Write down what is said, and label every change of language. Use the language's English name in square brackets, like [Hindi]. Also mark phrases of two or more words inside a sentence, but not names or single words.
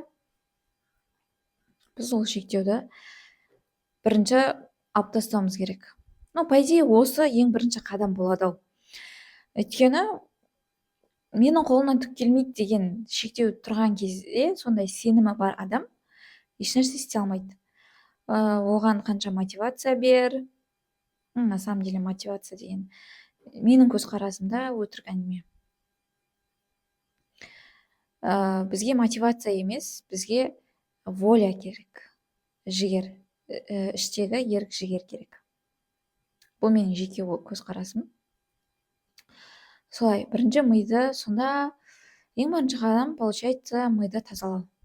[Kazakh] Біз ол шектеуді бірінші алып тастауымыз керек. [Russian] По идее, [Kazakh] осы ең бірінші қадам болады-ау. Өйткені менің қолымнан түк келмейді деген шектеу тұрған кезде, сондай сенімі бар адам ешнәрсе істей алмайды. Оған қанша мотивация бер, [Russian] на самом деле [Kazakh] мотивация деген менің көзқарасымда өтірік әңгіме. Бізге мотивация емес, бізге воля керек, жігер, іштегі ерік жігер керек. Бұл менің жеке көзқарасым. Солай, бірінші миды, сонда ең бірінші қадам, получается, миды тазалау.